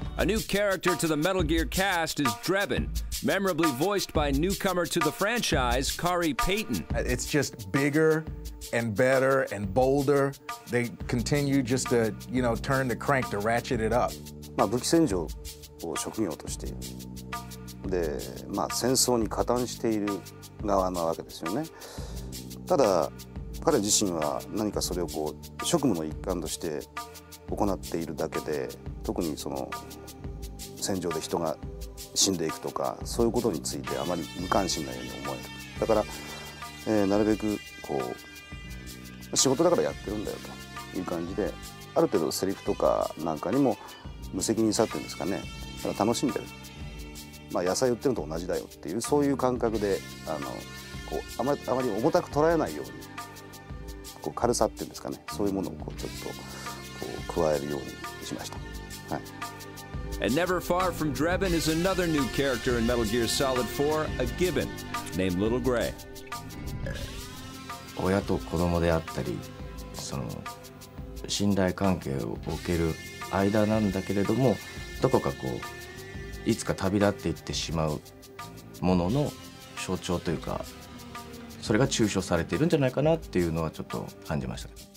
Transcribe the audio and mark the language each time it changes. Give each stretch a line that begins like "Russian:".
English: A new character to the Metal Gear cast is Drebin, memorably voiced by newcomer to the franchise, Kari Payton. It's just bigger and better and bolder. They continue just to, you know, turn the crank to ratchet it up.
Japanese: 武器戦場を職業としている。で、戦争に加担している側なわけですよね。ただ、彼自身は何かそれをこう職務の一環として行っているだけで、特にその戦場で人が死んでいくとか、そういうことについてあまり無関心なように思える。だから、なるべくこう仕事だからやってるんだよという感じで、ある程度セリフとかなんかにも無責任さっていうんですかね、だから楽しんでる。野菜売ってるのと同じだよっていう、そういう感覚でこうあまり重たく捉えないように、こう軽さっていうんですかね、そういうものをこうちょっとこう加えるようにしました。はい。
English: And never far from Drebin is another new character in Metal Gear Solid 4, a Gibbon, named Little Gray.
Japanese: 親と子供であったり、その信頼関係を受ける間なんだけれども、どこかこういつか旅立っていってしまうものの象徴というか、それが抽象されているんじゃないかなっていうのはちょっと感じました。